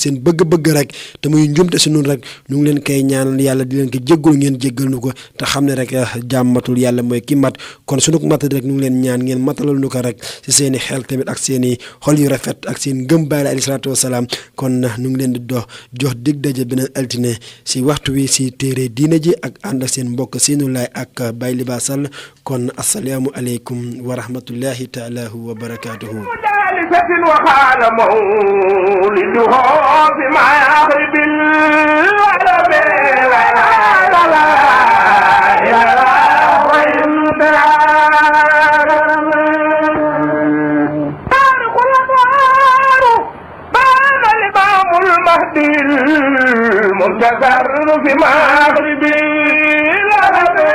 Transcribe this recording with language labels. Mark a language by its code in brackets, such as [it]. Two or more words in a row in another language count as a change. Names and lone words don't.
[wo] seen bëgg-bëgg rek te muy njumte si noonu rek ñu ngi leen koy ñaanal yàlla di leen ko jéggul ngeen jéggal nu ko te xam ne rek jàmmatul yàlla mooy ki mat kon suñu matat rek ñu ngi leen ñaan ngeen matalal nu ko rek si seen i xel tamit ak seen i xol yu rafet ak seen ngëm Baay Laay [ar] عليه الصلاة والسلام [wo] kon ñu ngi leen di jox dig daje beneen altine si waxtu wi si téere diine ji ak ànd ak seen mbokk Seynou Laay ak Baye Libaas Sall kon [ar] السلام عليكم ورحمة الله تعالى وبركاته وقال مولده في مغرب العرب لا إله إلا تارك الأنوار بان الإمام المهدي المنتظر في مغرب العرب